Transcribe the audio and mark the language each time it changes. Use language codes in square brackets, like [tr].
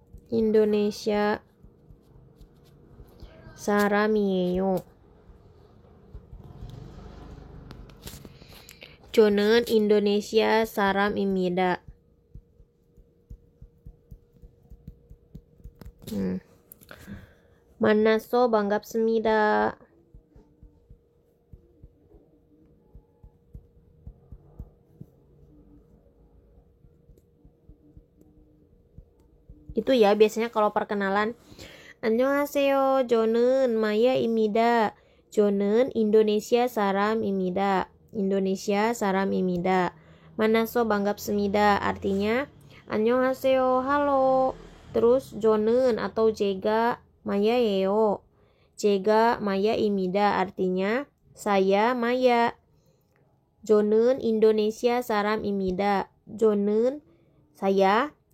[ko] Indonesia 사람이에요. 저는 인도네시아 사람입니다. 만나서 반갑습니다. [id] Itu ya biasanya kalau perkenalan. [ko] 안녕하세요. 저는 마야입니다. 저는 인도네시아 사람입니다. Indonesia 사람입니다. 만나서 반갑습니다. [id] Artinya [ko] 안녕하세요. [id] Halo. Terus [ko] 저는 [id] atau [ko] 제가 마야예요. 제가 마야입니다. [id] Artinya saya Maya. [ko] 저는 인도네시아 사람입니다. 저는 [id] saya